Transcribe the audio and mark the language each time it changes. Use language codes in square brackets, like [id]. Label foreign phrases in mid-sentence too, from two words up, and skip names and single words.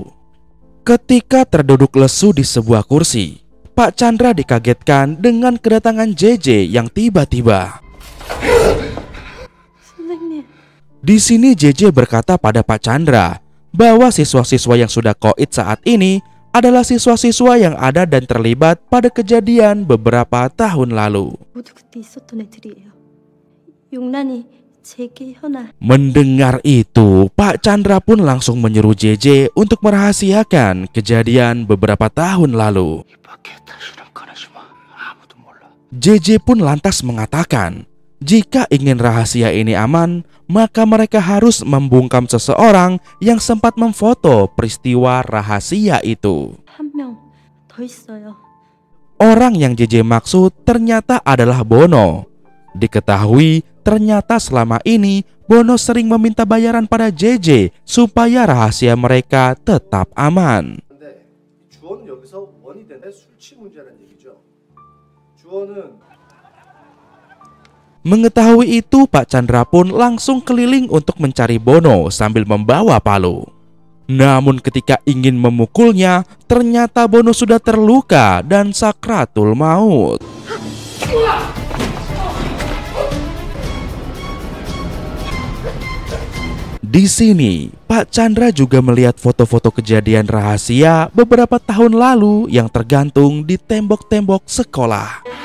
[id] Ketika terduduk lesu di sebuah kursi, Pak Chandra dikagetkan dengan kedatangan JJ yang tiba-tiba. Di sini JJ berkata pada Pak Chandra bahwa siswa-siswa yang sudah koit saat ini adalah siswa-siswa yang ada dan terlibat pada kejadian beberapa tahun lalu. [ko] 모두 그때 있었던 애들이에요. 용란이, 재기, 현아. [id] Mendengar itu, Pak Chandra pun langsung menyuruh JJ untuk merahasiakan kejadian beberapa tahun lalu. JJ pun lantas mengatakan, jika ingin rahasia ini aman, maka mereka harus membungkam seseorang yang sempat memfoto peristiwa rahasia itu. [ko] 한 명 더 있어요. [id] Orang yang JJ maksud ternyata adalah Bono. Diketahui ternyata selama ini Bono sering meminta bayaran pada JJ supaya rahasia mereka tetap aman. [ko] 주어는 여기서 원이 되는 술취 문제라는 얘기죠. 주어는 [id] Mengetahui itu, Pak Chandra pun langsung keliling untuk mencari Bono sambil membawa palu. Namun ketika ingin memukulnya, ternyata Bono sudah terluka dan sakratul maut. Di sini, Pak Chandra juga melihat foto-foto kejadian rahasia beberapa tahun lalu yang tergantung di tembok-tembok sekolah.